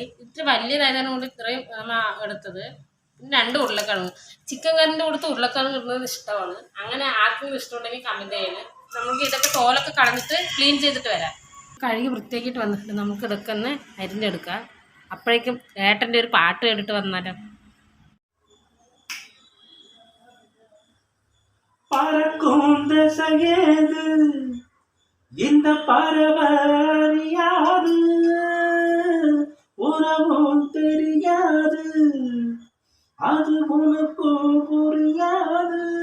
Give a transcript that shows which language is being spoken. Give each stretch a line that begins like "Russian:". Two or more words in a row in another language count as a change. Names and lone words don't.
Malayalam: ഇത്ര വലിയതായതാണ് കൊണ്ട് ഇത്രയും എടുത്തത്. പിന്നെ 2 ഉരുളക്കിഴങ്ങ്. ചിക്കൻ കറിൻ്റെ കൊടുത്ത് ഉരുളക്കിഴങ്ങ് ഇടുന്നത് ഇഷ്ടമാണ്. അങ്ങനെ ആർക്കും ഇഷ്ടമുണ്ടെങ്കിൽ കമൻറ്റ് ചെയ്യണം. നമുക്ക് ഇതൊക്കെ തോലൊക്കെ കളഞ്ഞിട്ട് ക്ലീൻ ചെയ്തിട്ട് വരാം. കഴുകി വൃത്തിയാക്കിയിട്ട് വന്നിട്ടുണ്ട്. നമുക്ക് ഇതൊക്കെ ഒന്ന് അരിഞ്ഞെടുക്കാം. അപ്പോഴേക്കും ഏട്ടൻ്റെ ഒരു പാട്ട് കേട്ടിട്ട് വന്നാലോ.
Tamil: பறக்கும் திசையேது இந்த பறவையாது உறவும் தெரியாது அது உனக்கும் புரியாது